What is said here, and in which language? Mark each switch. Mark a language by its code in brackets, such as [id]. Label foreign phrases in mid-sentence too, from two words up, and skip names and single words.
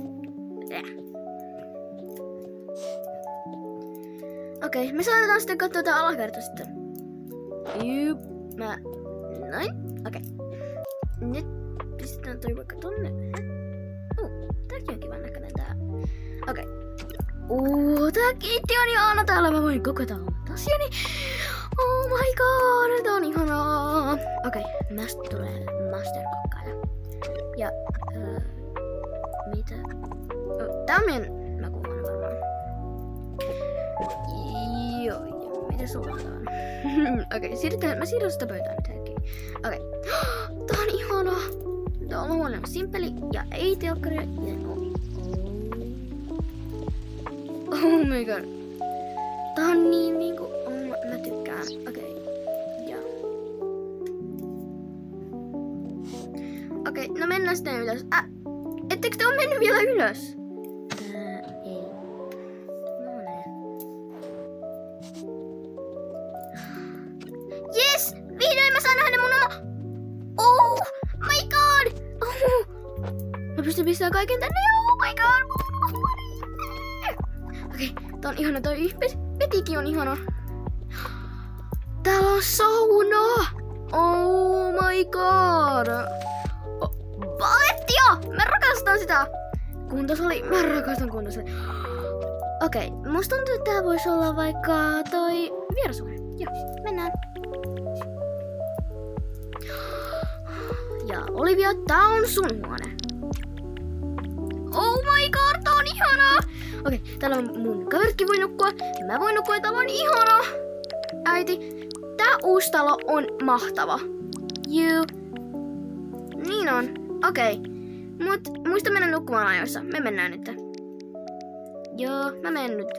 [fi] Okei, me saatetaan sitten katsoa tää alakerta sitten. Jup, Noin, okei. Nyt pistetään toi vaikka tonne. Tääkin on kivan näköinen tää. Okei. Tää kiitti on ihana. Täällä mä voin kokata omat asiani. [en] Oh my god, [fi] tää on ihanaa. Okei, mästä tulee masterkokkaaja. Ja, mitä? Tää on meidän makuuhuone varmaan. Joo, ja mitä sulla on? Okei, mä siirrän sitä pöytään nyt hetki. Okei. Tää on ihanaa. Tää on huone simppeli ja ei telkkaria. [en] Oh my god. [fi] Tää on niin niinku... mä tykkään. Okei. Joo. Okei, no mennään sitten ylös. Ettekö te oo mennyt vielä ylös? Ei. No ne. Yes! Vihdoin mä saan nähdä mun oma... [en] Oh my god! [fi] Mä pystyn pistämään kaiken tänne. [en] Oh my god! [fi] Okei, tää on ihana. Toi petikin on ihana. Täällä on sauna! [en] Oh my god! [fi] Palettia! Mä rakastan sitä! Kuntosali, mä rakastan kuntosali. Okei, musta tuntuu, että tää voisi olla vaikka toi vierashuone. Joo, mennään. Ja Olivia, tää on sun huone. [en] Oh my god, [fi] tää on ihanaa! Okei, täällä on mun kaveritkin voi nukkua. Mä voin nukkua, tää on ihanaa. Äiti, tää uusi talo on mahtava. Juu. Niin on. Okei. Mut muista mennä nukkumaan ajoissa. Me mennään nyt. Joo, mä menen nyt.